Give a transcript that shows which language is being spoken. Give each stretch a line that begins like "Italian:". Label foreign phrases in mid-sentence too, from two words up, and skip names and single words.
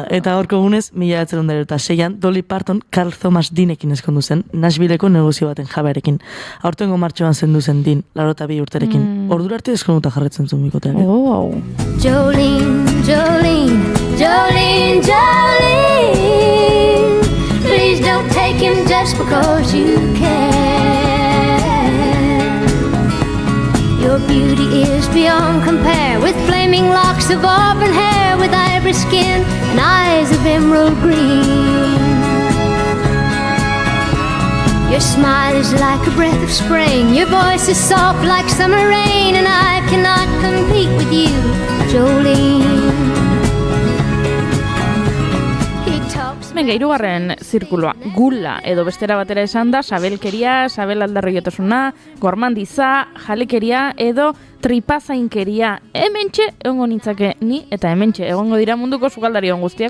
Basque: Eta gaurko egunez, 1906an, Dolly Parton Carl Thomas Deanekin ezkondu zen, Nashvilleko negozio baten jabearekin. Aurtengo martxoan zendu zen Dean, 82 urterekin. Ordura arte ezkonduta jarretzen zuen bikoteak.
English: Jolene, Jolene, Jolene, Jolene, please don't take him just because you can. Your beauty is beyond compare, with flaming locks of auburn hair, with ivory skin and eyes of emerald green. Your smile is like a breath of spring, your voice is soft like summer rain, and I cannot compete with you, Jolene.
Basque: Venga, hirugarren zirkuloa, gula edo bestera batera esan da, sabelkeria, sabel aldarriotasuna, gormandiza, jalekeria edo tripazainkeria. Hementxe egongo nintzake ni eta hementxe egongo dira munduko sukaldarion guztiak.